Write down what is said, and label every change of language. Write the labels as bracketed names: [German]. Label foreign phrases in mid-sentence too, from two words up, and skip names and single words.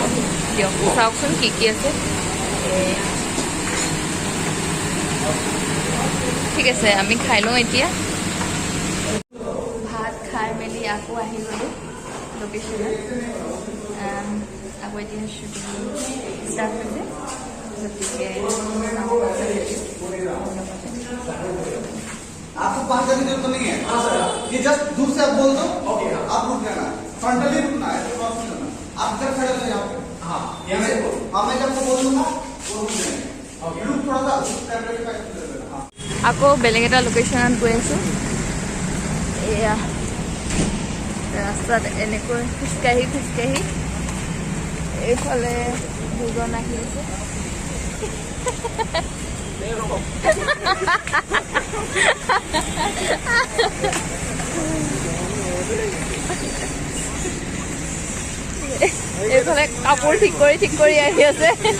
[Assamese] দিয়ক চাওকচোন কি কি আছে। ঠিক আছে, আমি খাই লওঁ এতিয়া। ভাত খাই মেলি আকৌ আহি গ'লোঁ লোকেশ্যনত। আকৌ এতিয়া [English] shooting start [Assamese] হৈছে, গতিকে [Hindi] आपको पास करने की जरूरत नहीं है, ये जस्ट दूर से आप बोल दो, आप रुक जाना, फ्रंटली रुकना है, क्रॉस नहीं करना। आप इधर खड़े हो जाओ, हाँ मैं जब बोल दूंगा वो रुक जाएंगे, लुक थोड़ा सा कैमरे के पास। [Assamese] আকৌ বেলেগ এটা লোকেশ্যনত গৈ আছোঁ। এয়া ৰাস্তাত এনেকৈ খোজকাঢ়ি এইফালে দুজন আহি আছে এইফালে কাপোৰ ঠিক কৰি আহি আছে